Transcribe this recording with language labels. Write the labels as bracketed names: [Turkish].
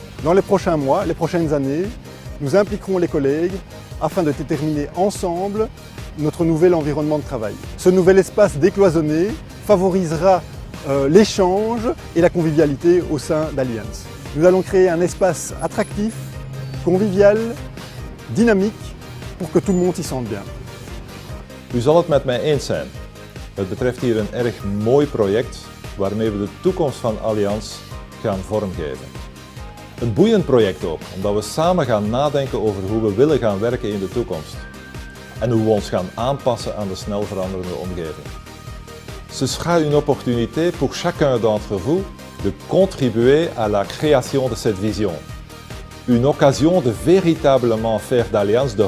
[French] Dans les prochains mois, les prochaines années, nous impliquerons les collègues afin de déterminer ensemble notre nouvel environnement de travail. Ce nouvel espace décloisonné favorisera l'échange et la convivialité au sein d'Allianz. Nous allons créer un espace attractif, convivial, dynamique pour que tout le monde s'y sente bien. [Dutch] U zal het met mij eens zijn. Het betreft hier een erg mooi project waarmee we de toekomst van Allianz gaan vormgeven. Een boeiend project ook, omdat we samen gaan nadenken over hoe we willen gaan werken in de toekomst. En hoe we ons gaan aanpassen aan de snel veranderende omgeving. [French] Ce sera une opportunité pour chacun d'entre vous de contribuer à la création de cette vision. Une occasion de véritablement faire d'Allianz [English] the home for those who dare. [French] Je compte sur vous